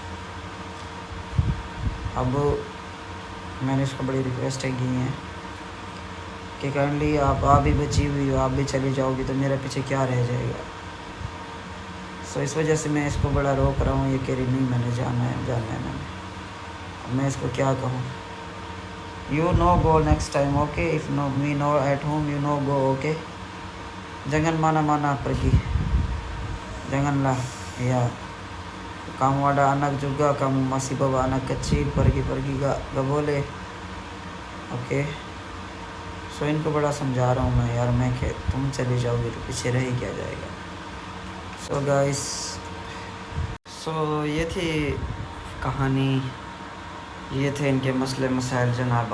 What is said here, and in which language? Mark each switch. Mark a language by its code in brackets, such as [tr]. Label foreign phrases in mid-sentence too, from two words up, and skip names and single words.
[hi] अब मैंने इसको बड़ी रिक्वेस्ट की है कि काइंडली आप भी बची हुई हो, आप भी चली जाओगी तो मेरा पीछे क्या रह जाएगा। सो इस वजह से मैं इसको बड़ा रोक रहा हूँ। ये कह रही नहीं मैंने जाना है मैंने। अब मैं इसको क्या कहूँ। [en] You no go next time okay, if no me no at home you no go okay. [id] jangan mana-mana pergi, janganlah ya, kamu ada anak juga, kamu masih bawa anak kecil, pergi-pergi gak boleh ओके। [hi] सो इनको बड़ा समझा रहा हूँ मैं यार, मैं कि तुम चली जाओगी तो पीछे रह ही क्या जाएगा। [en] so guys, [hi] सो ये थी कहानी, ये थे इनके मसले मसाइल जनाब।